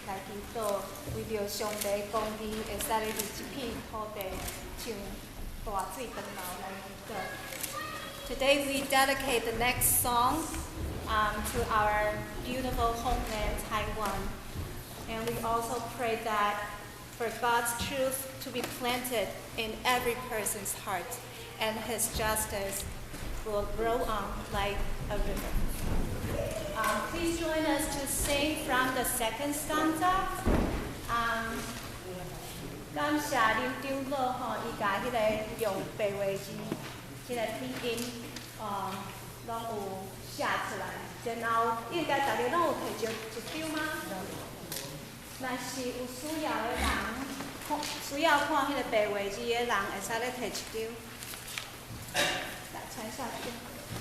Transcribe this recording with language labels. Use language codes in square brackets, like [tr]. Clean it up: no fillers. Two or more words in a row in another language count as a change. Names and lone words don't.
[nan] 来祈祷，为着上帝公义，会使咧伫即片土地像大水长流来祈祷。 [en] Today we dedicate the next song to our beautiful homeland, Taiwan. And we also pray that for God's truth to be planted in every person's heart, and His justice will grow on like a river. Please join us to sing from the second stanza. [nan] 感谢林长老吼，伊甲迄个用白话字，迄个拼音，拢有写出来。然后应该大家拢有摕着一张吗？若是有需要的人，需要看迄个白话字的人，会使咧摕一张，来传下去。